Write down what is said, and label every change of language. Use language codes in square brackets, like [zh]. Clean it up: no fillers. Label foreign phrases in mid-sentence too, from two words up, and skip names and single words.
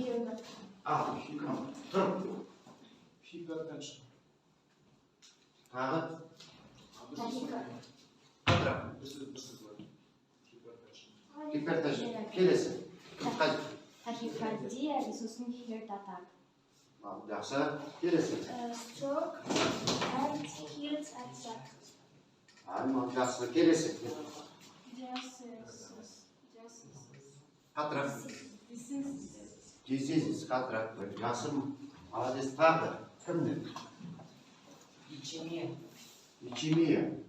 [kk] Тұр. Тағы. Гипертеншн. Келесі. Тахикардия и сосын [en] heart attack. [kk] Жақсы. Келесі. [en] Stroke and heart attack. [kk] Жақсы. Келесі. Қатырақ. Diseases. Қатырақ. Жақсы. Молодец. Тағы. Кімді? Ичемия.